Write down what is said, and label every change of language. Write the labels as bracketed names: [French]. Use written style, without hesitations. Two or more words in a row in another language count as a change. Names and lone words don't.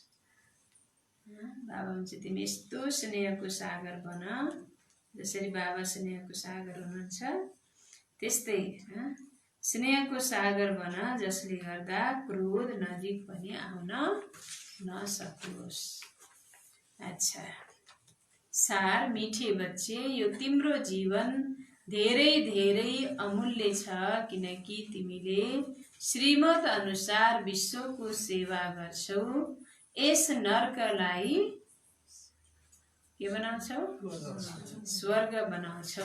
[Nepali] बाबा हुन्छ तिमी यस्तो स्नेहको सागर बन, जसरी बाबा स्नेहको सागर हुनुहुन्छ त्यस्तै स्नेहको सागर बन जसले गर्दा क्रोध नजिक पनि आउन नसकोस्। [Hindi] अच्छा, सार मीठे बच्चे, [Nepali] यो तिम्रो जीवन धेरै धेरै अमूल्य छ, किनकि तिमीले श्रीमत अनुसार विश्वको सेवा गर्छौ। यस नर्कलाई के बनाउँछौ? स्वर्ग बनाउँछौ।